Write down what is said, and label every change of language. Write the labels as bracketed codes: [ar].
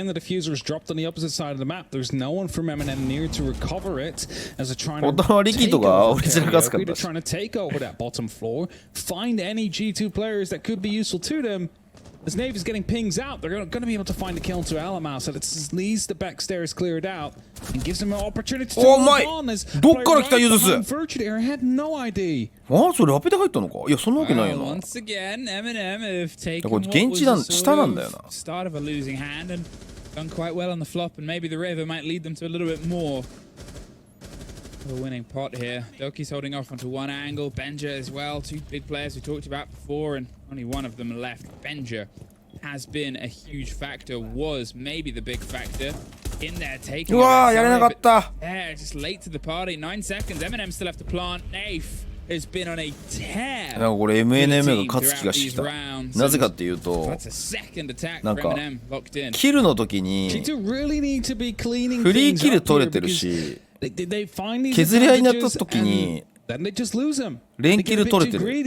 [en] Again, the diffuser is dropped on the opposite side of the map. There's no one from M&M near to recover it as they're trying to take over they're trying to take over that bottom floor, find any G2 players that could be useful to them. As Nave is getting pings out, they're going to be able to find a kill to Alamau, so it leaves the back stairs cleared out and gives them an opportunity to move on as Virtue there had no ID. [ja] あそれラペで入ったのかいやそんなわけないよな [en] Once again, M&M have taken [ja] これ現地なん下なんだよな [en] start of a losing hand and done quite well on the flop, and maybe the river might lead them to a little bit more. A winning pot here. Doki's holding off onto one angle. Benja as well. 2 big players we talked about before, and only one of them left. Benja has been a huge factor, was maybe the big factor in their taking. [ja] うわー、やれなかった。 [en] Yeah, just late to the party. 9 seconds. MNM still have to plant. Nafe has been on a tear. [ja] なんかこれ MNM が勝つ気がしてきた。なぜかっていうと、なんかキルの時にフリーキル取れてるし、削り合いになった時に連キル取れてる。